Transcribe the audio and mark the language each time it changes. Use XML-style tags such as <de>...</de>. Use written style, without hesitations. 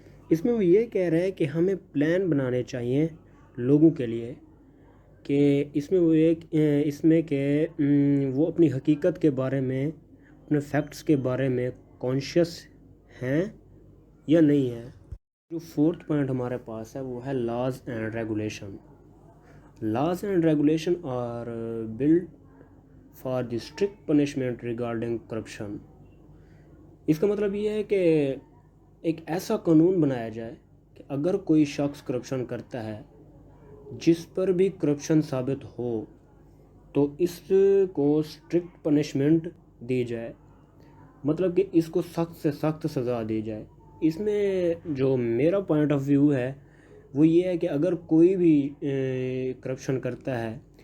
<ur>اس میں وہ یہ کہہ رہے ہیں کہ ہمیں پلان بنانے چاہیے لوگوں کے لیے کہ اس میں وہ اس میں کہ وہ اپنی حقیقت کے بارے میں, اپنے فیکٹس کے بارے میں کانشیس ہیں یا نہیں ہیں. جو فورتھ پوائنٹ ہمارے پاس ہے وہ ہے laws and regulation. Laws and regulation are blood</ur> <en>for the strict punishment regarding corruption.</en> <ur>اس کا مطلب یہ ہے کہ ایک ایسا قانون بنایا جائے کہ اگر کوئی شخص کرپشن کرتا ہے، جس پر بھی کرپشن ثابت ہو، تو اس کو اسٹرکٹ پنشمنٹ دی جائے، مطلب کہ اس کو سخت سے سخت سزا دی جائے۔ اس میں جو میرا پوائنٹ آف ویو ہے وہ یہ ہے کہ اگر کوئی بھی کرپشن کرتا ہے،</ur>